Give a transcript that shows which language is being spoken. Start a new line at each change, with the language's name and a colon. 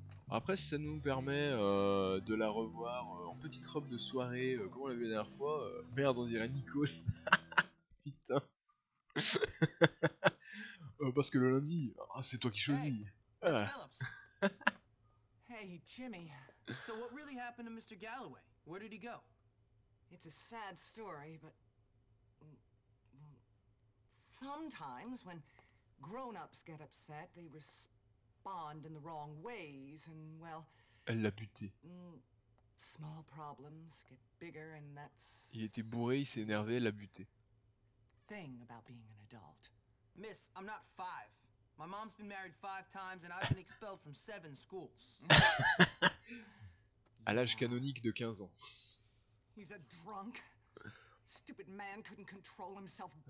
French: Après si ça nous permet de la revoir en petite robe de soirée, comme on l'a vu la dernière fois. Merde, on dirait Nikos. Putain. Parce que le lundi, c'est toi qui choisis.
English: Hey, hey, Jimmy. So what really happened to Mr. Galloway? Where did he go? It's a sad story, but... sometimes when grown-ups get upset, they respond in the wrong ways, and well...
French: Elle l'a buté.
English: Small problems get bigger, and that's...
French: Il était bourré, il s'est énervé, elle l'a buté.
English: Thing about being an adult. Miss, I'm not 5. My mom's been married 5 times and I've been expelled from 7 schools.
French: À l'âge canonique de 15 ans.
English: He's a drunk. Stupid man couldn't control himself.